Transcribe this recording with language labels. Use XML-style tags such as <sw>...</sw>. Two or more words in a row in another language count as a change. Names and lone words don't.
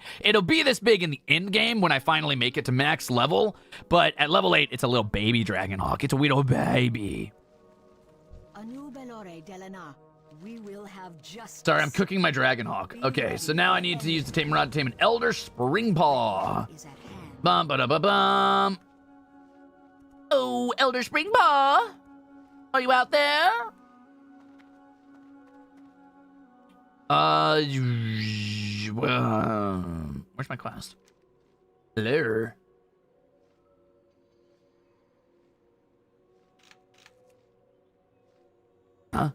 <en>It'll be this big in the end game when I finally make it to max level, but at level 8, it's a little baby Dragonhawk. It's a little baby. Anew Belore Delana. We will have justice. Sorry, I'm cooking my Dragonhawk. Okay, so now I need to use the Tame Rod to tame an Elder Springpaw. Is at hand. Bum ba da ba bum. Oh, Elder Springpaw, are you out there? Where's my quest? Hello. Huh?</en>